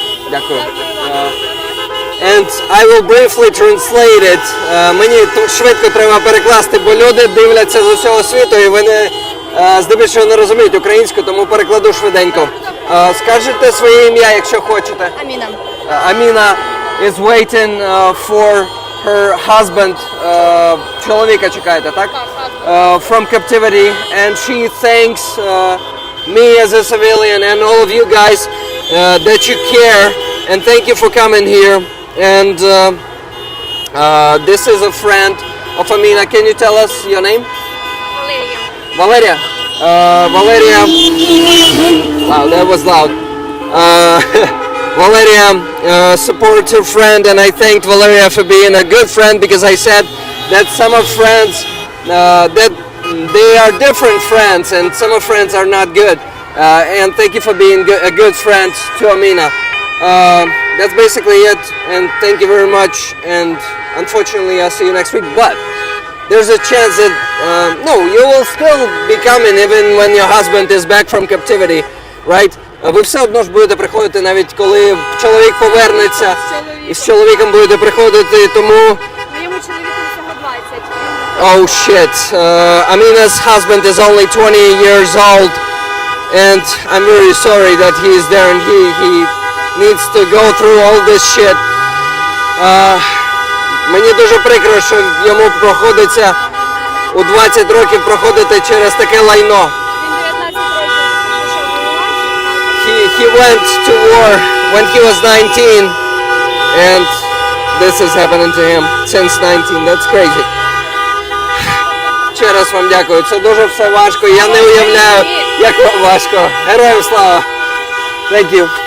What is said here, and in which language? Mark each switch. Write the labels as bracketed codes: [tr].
[uk] Дякую вам. [en] And I will briefly translate it. [uk] Мені тут швидко треба перекласти, бо люди дивляться з усього світу і вони здебільшого не розуміють українську, тому перекладу швиденько. Скажете своє ім'я, якщо хочете. Аміна. [en] Amina is waiting for her husband. [uk] Чоловіка чекаєте, так? [en] From captivity, and she thanks me as a civilian and all of you guys that you care, and thank you for coming here. And this is a friend of Amina. Can you tell us your name? Валерія. Valeria. Wow, that was loud. Valeria supports her friend, and I thanked Valeria for being a good friend because I said that some of friends that they are different friends, and some of friends are not good. And thank you for being a good friend to Amina. That's basically it, and thank you very much. And unfortunately, I'll see you next week. But there's a chance that no, you will still be coming even when your husband is back from captivity, right? [uk] Ви все одно ж будете приходити, навіть коли чоловік повернеться, і з чоловіком будете приходити, тому... Моєму чоловіку всього 20. [en] Oh shit, Amina's husband is only 20 years old, and I'm very sorry that he is there and he needs to go through all this shit. [uk] Мені дуже прикро, що йому проходиться у 20 років проходити через таке лайно. Він 19 років пішов воювати. [en] He went to war when he was 19, and this is happening to him since 19. That's crazy. [uk] Ще раз вам дякую. Це дуже все важко. Я не уявляю, як вам важко. Героям слава. [en] Thank you.